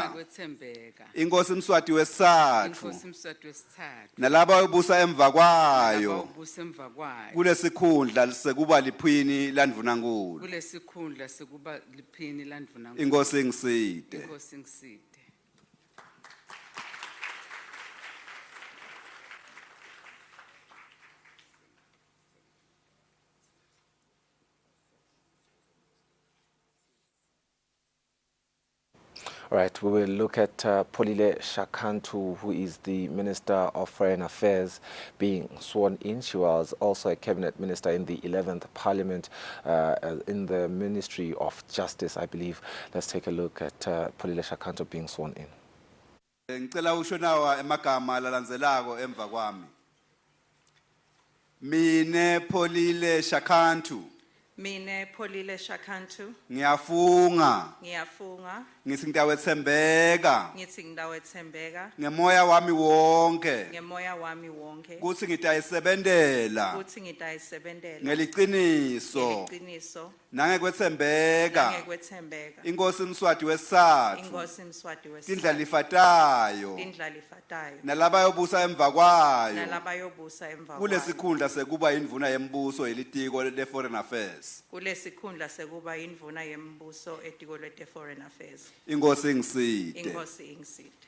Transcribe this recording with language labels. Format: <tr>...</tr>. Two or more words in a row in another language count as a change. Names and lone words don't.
<ss>Nangekwethembeka. Inkosi Mswati wesithathu. Inkosi Mswati wesithathu. Nalabo ayobusa emva kwayo. Nalabo ayobusa emva kwayo. Kulesikhundla sekuba liphini landvunankulu. Kulesikhundla sekuba liphini landvunankulu. Inkosi ngiside. Inkosi ngiside.</ss> <en>All right, we will look at Polile Shakantu, who is the Minister of Foreign Affairs, being sworn in. She was also a cabinet minister in the 11th Parliament in the Ministry of Justice, I believe. Let's take a look at Polile Shakantu being sworn in.</en> <ss>Ngicela usho nawa emagama lalandzelako emva kwami. Mine Polile Shakantu. Mine Polile Shakantu. Ngiyafunga. Ngiyafunga. Ngithi ngitawethembeka. Ngithi ngitawethembeka. Ngemoya wami wonke. Ngemoya wami wonke. Kuthi ngitayisebentela. Kuthi ngitayisebentela. Ngeliciniso. Ngeliciniso. Nangekwethembeka. Nangekwethembeka. Inkosi Mswati wesithathu. Inkosi Mswati wesithathu. Tindlalifatayo. Tindlalifatayo. Nalaba ayobusa emva kwayo. Nalaba ayobusa emva kwayo. Kulesikhundla sekuba indvuna yembuso yelitiko le-Foreign Affairs. Kulesikhundla sekuba indvuna yembuso etiko le-Foreign Affairs. Inkosi ngiside. Inkosi ingiside.</ss>